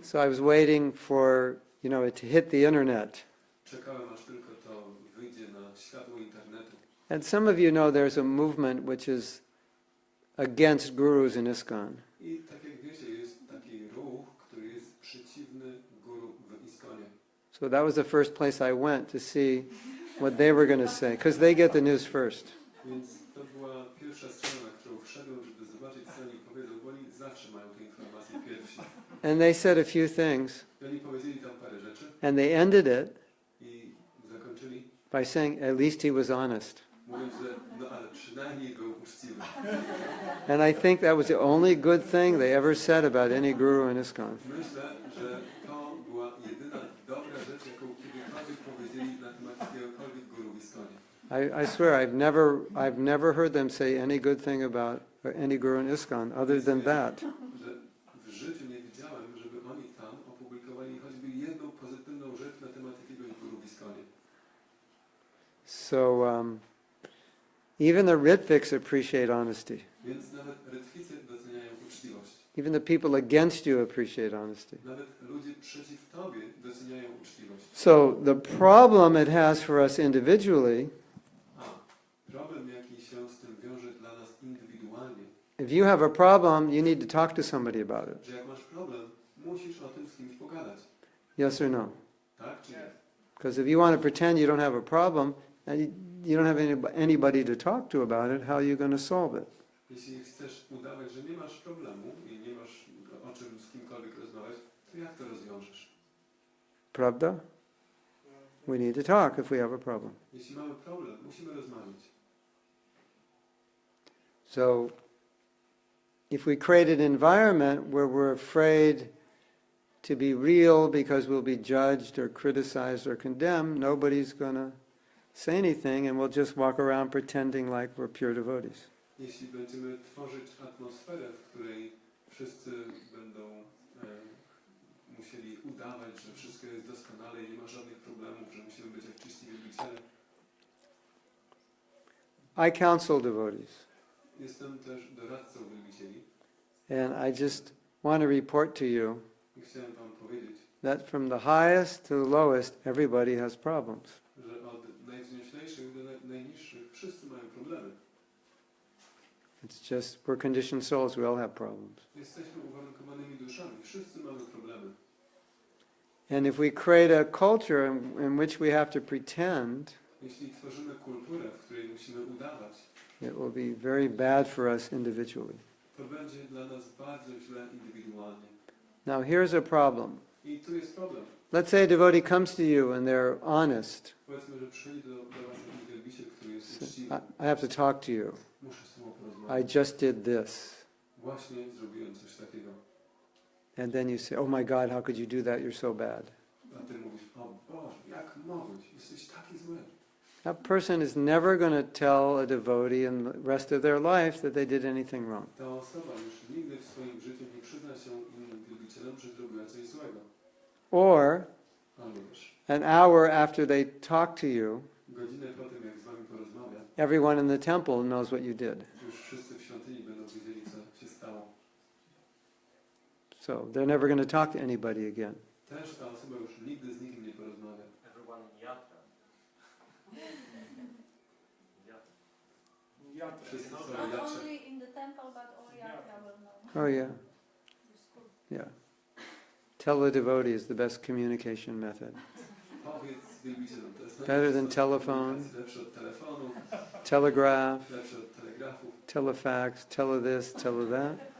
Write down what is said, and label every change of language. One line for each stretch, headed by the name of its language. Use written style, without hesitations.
English: So I was waiting for, it to hit the internet.
Polish: Czekałem, aż tylko to wyjdzie na światło internetu.
English: And some of you know there's a movement which is against gurus in ISKCON.
Polish: I tak jak wiecie, jest taki ruch, który jest przeciwny guru w ISKCONie.
English: So that was the first place I went to see what they were going to say, because they get the news first.
Polish: Więc to była pierwsza strona, na którą wszedłem, żeby zobaczyć, co oni powiedzą, bo oni zawsze mają te informacje pierwsi.
English: And they said a few things.
Polish: I oni powiedzieli tam parę rzeczy.
English: And they ended it
Polish: I zakończyli,
English: by saying, at least he was honest.
Polish: mówiąc, że no ale przynajmniej był uczciwy.
English: And I think that was the only good thing they ever said about any guru in ISKCON.
Polish: Myślę, że to była jedyna dobra rzecz, jaką kiedykolwiek powiedzieli na temat jakiegokolwiek guru w ISKCOnie.
English: I swear I've never heard them say any good thing about any guru in ISKCON other than that.
Polish: Że w życiu nie widziałem, żeby oni tam opublikowali choćby jedną pozytywną rzecz na temat jakiegoś guru w ISKCOnie.
English: So even the Ritviks appreciate honesty.
Polish: Więc nawet rytwicy doceniają uczciwość.
English: Even the people against you appreciate honesty.
Polish: Nawet ludzie przeciw tobie doceniają uczciwość.
English: So the problem it has for us individually,
Polish: Problem, jaki się z tym wiąże dla nas indywidualnie,
English: if you have a problem, you need to talk to somebody about it.
Polish: że jak masz problem, musisz o tym z kimś pogadać.
English: Yes or no?
Polish: Tak czy nie?
English: Because if you want to pretend you don't have a problem, and you don't have anybody to talk to about it, how are you going to solve it?
Polish: Jeśli chcesz udawać, że nie masz problemu i nie masz o czym z kimkolwiek rozmawiać, to jak to rozwiążesz? Pravda?
English: We need to talk if we have a problem.
Polish: Jeśli mamy problem, musimy rozmawiać.
English: So, if we create an environment where we're afraid to be real because we'll be judged or criticized or condemned, nobody's going to say anything and we'll just walk around pretending like we're pure devotees.
Polish: Jeśli będziemy tworzyć atmosferę, w której wszyscy będą musieli udawać, że wszystko jest doskonale i nie ma żadnych problemów, że musimy być jak czyści wielbiciele.
English: I counsel devotees.
Polish: Jestem też doradcą wielbicieli
English: And I just want to report to you
Polish: i chciałem wam powiedzieć,
English: that from the highest to the lowest, everybody has problems.
Polish: że od najwznieślejszych do najniższych wszyscy mają problemy.
English: It's just, we're conditioned souls, we all have problems.
Polish: Jesteśmy uwarunkowanymi duszami, wszyscy mamy problemy.
English: And if we create a culture in which we have to pretend,
Polish: Jeśli tworzymy kulturę, w której musimy udawać,
English: it will be very bad for us individually.
Polish: to będzie dla nas bardzo źle indywidualnie.
English: Now here's a problem.
Polish: I tu jest problem.
English: Let's say a devotee comes to you and they're honest.
Polish: Powiedzmy, że przyjdzie do was jakiś wielbiciel, który jest uczciwy.
English: I have to talk to you.
Polish: Muszę z tobą
English: I
Polish: porozmawiać.
English: just did this.
Polish: Właśnie zrobiłem coś takiego.
English: And then you say, oh my God, how could you do that? You're so bad.
Polish: A ty mówisz, o Boże, jak mogłeś? Jesteś taki zły.
English: That person is never going to tell a devotee in the rest of their life that they did anything wrong.
Polish: Ta osoba już nigdy w swoim życiu nie przyzna się innym wielbicielom, że zrobiła coś złego.
English: Or
Polish: Albo też
English: an hour after they talk to you,
Polish: godzinę po tym, jak z wami porozmawia,
English: everyone in the temple knows what you did.
Polish: już wszyscy w świątyni będą wiedzieli, co się stało.
English: So they're never going to talk to anybody again.
Polish: Też ta osoba już nigdy z nikim nie porozmawia.
English: Everyone in yatra.
Polish: Yatra. Wszyscy są
English: Not
Polish: jatrze.
English: only in the temple, but all yatra will know. Oh yeah. Yeah. Tell the devotee is the best communication method.
Polish: Powiedz wielbicielom, to jest
English: Better than
Polish: najlepszy sposób
English: telephone.
Polish: komunikacji, lepszy od telefonu,
English: Telegraph,
Polish: lepszy od telegrafów.
English: telefax, tele this, tele that.